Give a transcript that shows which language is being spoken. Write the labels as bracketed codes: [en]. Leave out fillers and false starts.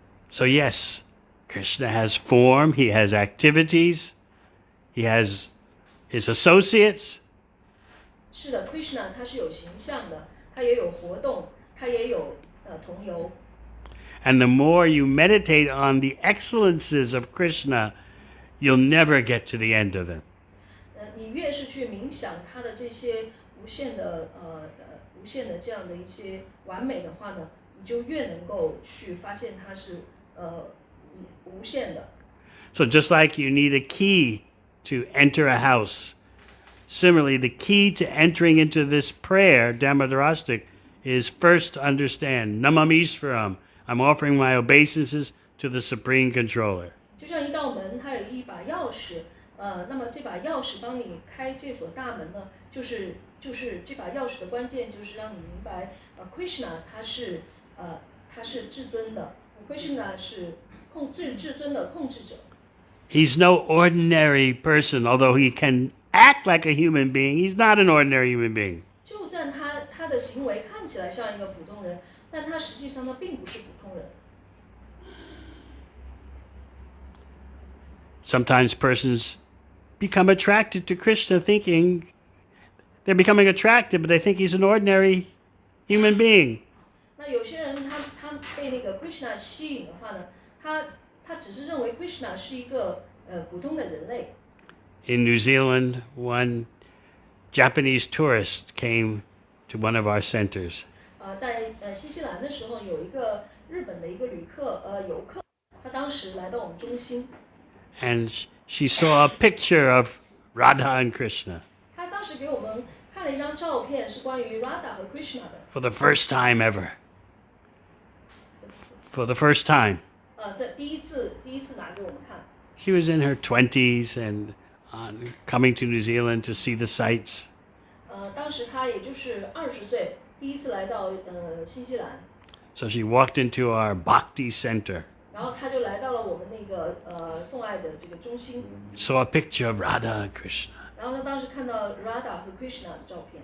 [en] So yes, Krishna has form, he has activities, he has his associates. [zh] 是的 ，Krishna 他是有形象的，他也有活动，他也有同游。 [en] And the more you meditate on the excellences of Krishna, you'll never get to the end of them. [zh] 你越是去冥想他的这些无限的这样的一些完美的话呢，你就越能够去发现它是无限的。 [en] So just like you need a key to enter a house, similarly, the key to entering into this prayer, Damodarastic, is first to understand, Namamishvaram, I'm offering my obeisances to the Supreme Controller. [zh] 就像一道门，它有一把钥匙，那么这把钥匙帮你开这所大门呢，就是这把钥匙的关键就是让你明白，Krishna 他是至尊的 ，Krishna 是至尊的控制者。 [en] He's no ordinary person, although he can act like a human being. He's not an ordinary human being. [zh] 就算他的行为看起来像一个普通人，但他实际上他并不是普通人。 [en] Sometimes persons become attracted to Krishna thinking they're becoming attracted, but they think he's an ordinary human being. [zh] 那有些人他被那个 Krishna 吸引的话呢，他只是认为 Krishna 是一个普通的人类。 [en] In New Zealand, one Japanese tourist came to one of our centers. [zh] 在新西兰的时候，有一个日本的一个游客，他当时来到我们中心。 [en] And she saw a picture of Radha and Krishna. [zh] 他当时给我们看了一张照片，是关于 Radha 和 Krishna 的。 [en] For the first time ever. For the first time. [zh] 这第一次拿给我们看。 [en] She was in her 20s and coming to New Zealand to see the sights. [zh] 当时他也就是20岁，第一次来到新西兰。 [en] So she walked into our Bhakti Center. [zh] 然后他就来到了我们那个奉爱的这个中心。 [en] Saw a picture of Radha and Krishna. [zh] 然后他当时看到 Radha 和 Krishna 的照片。